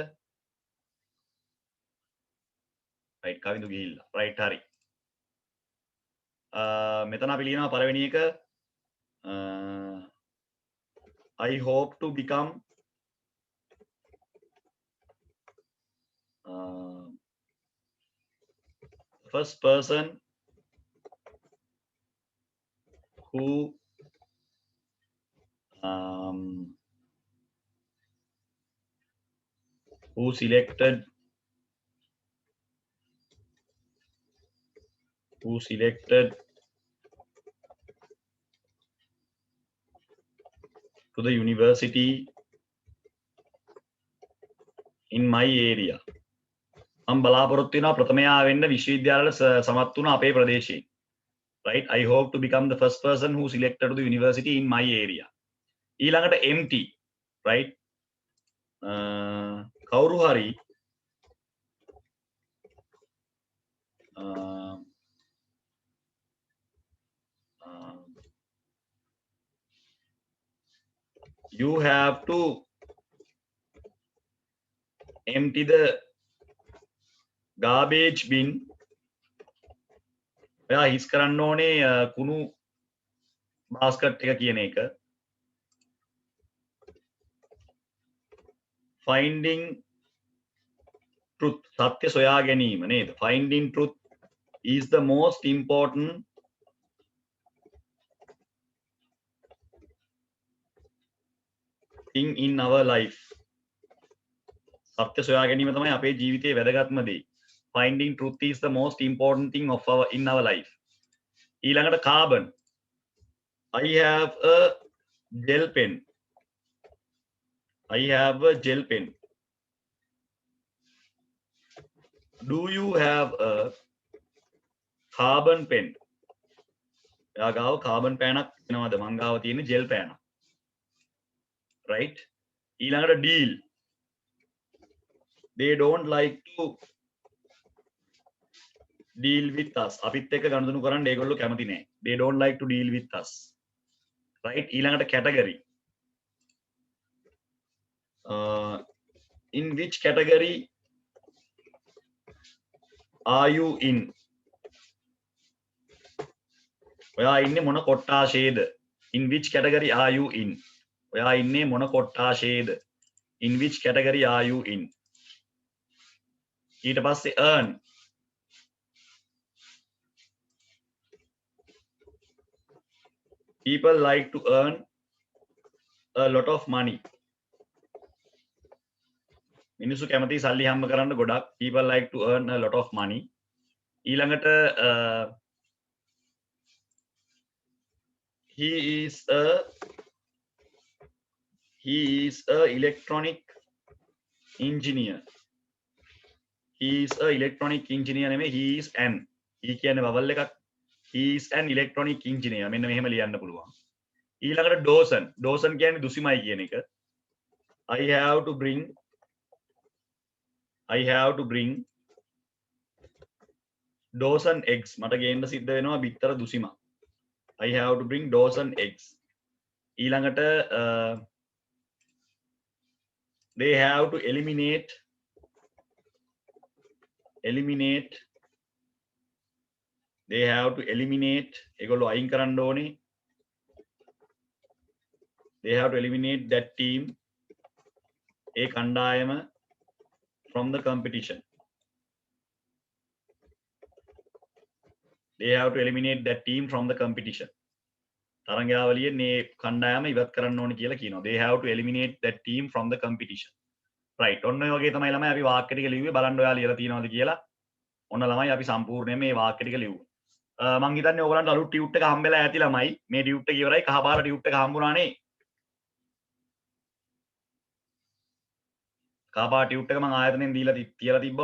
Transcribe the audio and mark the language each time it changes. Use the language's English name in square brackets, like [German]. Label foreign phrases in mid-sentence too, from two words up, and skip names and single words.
[Sinhala] right කවිඳු ගිහිල්ලා right හරි මෙතන අපි ලියනවා පළවෙනි එක [English] I hope to become first person who selected to the university in my area [Sinhala] මම බලාපොරොත්තු වෙනවා ප්‍රථමයා වෙන්න විශ්වවිද්‍යාලවල සමත් වුණ අපේ ප්‍රදේශයේ right [English] I hope to become the first person who selected to the university in my area [Sinhala] ඊළඟට [English] empty right [Sinhala] කවුරු හරි [English] you have to empty the garbage bin [Sinhala] ඔයා හිස් කරන්න ඕනේ කුණු බාස්කට් එක කියන එක [English] finding truth [Sinhala] සත්‍ය සොයා ගැනීම නේද [English] finding truth is the most important thing in our life [Sinhala] සත්‍ය සොයා ගැනීම තමයි අපේ ජීවිතයේ වැදගත්ම දේ [English] finding truth is the most important thing in our life ඊළඟට carbon I have a gel pen do you have a carbon pen [Sinhala] එයා ගාව carbon පෑනක් තියෙනවද මං ගාව තියෙන gel පෑනක් right ඊළඟට deal [English] they don't like to deal with us [Sinhala] අපිත් එක්ක ගනුදෙනු කරන්න ඒගොල්ලෝ කැමති නෑ [English] they don't like to deal with us right ඊළඟට category in which category are you in [Sinhala] ඔයා ඉන්නේ මොන කොට්ටාශයේද [English] in which category are you in [Sinhala] ඔයා ඉන්නේ මොන කොට්ටාශයේද [English] in which category are you in [Sinhala] ඊට පස්සේ [English] earn people like to earn a lot of money [Sinhala] මිනිස්සු කැමති සල්ලි හම්බ කරන්න ගොඩක් [English] people like to earn a lot of money ඊළඟට he is a electronic engineer he is a electronic engineer නෙමෙයි he is an he කියන්නේ vowel එකක් he is an electronic engineer [Sinhala] මෙන්න මෙහෙම ලියන්න පුළුවන්. ඊළඟට Dawson කියන්නේ දුසිමයි කියන එක. [English] I have to bring Dawson eggs [Sinhala] මට ගේන්න සිද්ධ වෙනවා බිත්තර දුසිම. [English] I have to bring Dawson eggs. [Sinhala] ඊළඟට [English] they have to eliminate [Sinhala] ඒගොල්ලෝ අයින් කරන්න ඕනේ. [English] they have to eliminate that team [Sinhala] ඒ කණ්ඩායම [English] from the competition. they have to eliminate that team from the competition. [Sinhala] තරංගාවලියෙන් මේ කණ්ඩායම ඉවත් කරන්න ඕනේ කියලා කියනවා. [English] they have to eliminate that team from the competition. right. [Sinhala] ඔන්න ඔය වගේ තමයි ළමයි අපි වාක්‍ය ටික ලිව්වේ. බලන්න ඔයාලා ලියලා තියෙනවද කියලා. ඔන්න ළමයි අපි සම්පූර්ණයෙන් මේ වාක්‍ය ටික ලිව්වා. මම හිතන්නේ ඕගලන්ට අලුත් ටියුට් එක හම්බෙලා ඇති ළමයි. මේ ටියුට් එක ඉවරයි. කහපාර ටියුට් එක හම්බුණානේ. කහපාර ටියුට් එක මම ආයතනෙන් දීලා තියලා තිබ්බා.